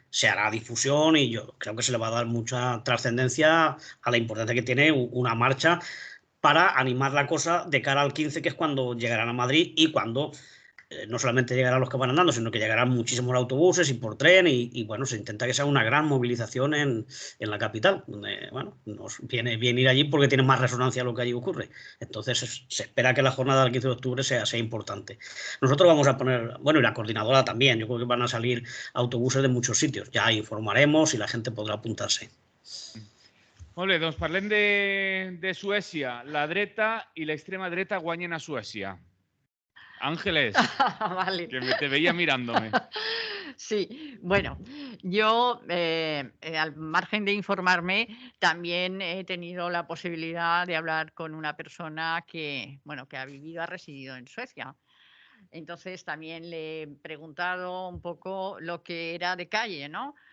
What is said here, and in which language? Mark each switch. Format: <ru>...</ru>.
<es>Se hará difusión y yo creo que se le va a dar mucha trascendencia a la importancia que tiene una marcha para animar la cosa de cara al 15, que es cuando llegarán a Madrid y cuando no solamente llegarán los que van andando, sino que llegarán muchísimos autobuses y por tren y bueno, se intenta que sea una gran movilización en la capital, donde bueno, nos viene bien ir allí porque tiene más resonancia lo que allí ocurre. Entonces se espera que la jornada del 15 de octubre sea importante. Nosotros vamos a poner, bueno, y la coordinadora también, yo creo que van a salir autobuses de muchos sitios, ya informaremos y la gente podrá apuntarse.</es> <ca>Molt bé, doncs parlem de Suècia. La dreta i l'extrema dreta guanyen a Suècia.</ca> <es>Ángeles, Vale. que te veía mirándome. Sí, bueno, yo al margen de informarme, también he tenido la posibilidad de hablar con una persona que, bueno, que ha vivido, ha residido en Suecia. Entonces también le he preguntado un poco lo que era de calle, ¿no?</es>